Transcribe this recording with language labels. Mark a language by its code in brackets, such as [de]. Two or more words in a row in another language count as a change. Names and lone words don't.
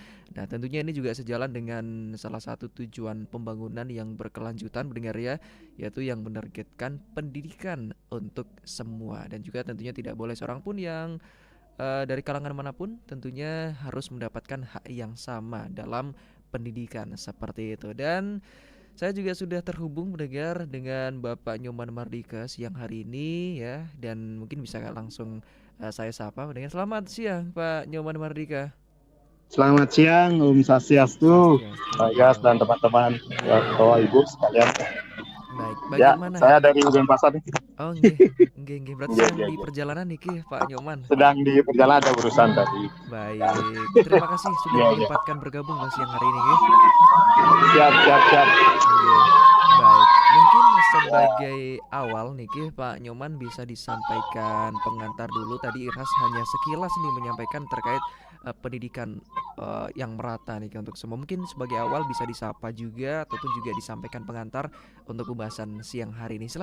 [id] Nah, tentunya ini juga sejalan dengan salah satu tujuan pembangunan yang berkelanjutan mendengar ya, yaitu yang menargetkan pendidikan untuk semua, dan juga tentunya tidak boleh seorang pun yang dari kalangan manapun tentunya harus mendapatkan hak yang sama dalam pendidikan seperti itu. Dan saya juga sudah terhubung mendengar dengan Bapak Nyoman Mardika siang hari ini ya, dan mungkin bisa langsung saya sapa mendengar. Selamat siang Pak Nyoman Mardika. Selamat siang, [ban] Om Swastiastu, [id] Swastiastu. Pak Gas dan teman-teman, Bapak Ibu sekalian. Baik, Ya, bagaimana? saya dari Denpasar nih. [ban] Oh, nggih, nggih, nggih. [id] Berarti Iya, sedang iya, di iya. perjalanan nih Pak Nyoman. Sedang di perjalanan ada urusan tadi. Baik, terima kasih sudah Iya, iya. menyempatkan bergabung siang hari ini nggih. Siap, siap, siap. Nggih. Baik, mungkin Ya, sebagai awal nih Pak Nyoman bisa disampaikan pengantar dulu. Tadi Irhas hanya sekilas nih menyampaikan terkait pendidikan yang merata nih untuk semua. Mungkin sebagai awal bisa disapa juga ataupun juga disampaikan pengantar untuk pembahasan siang hari ini.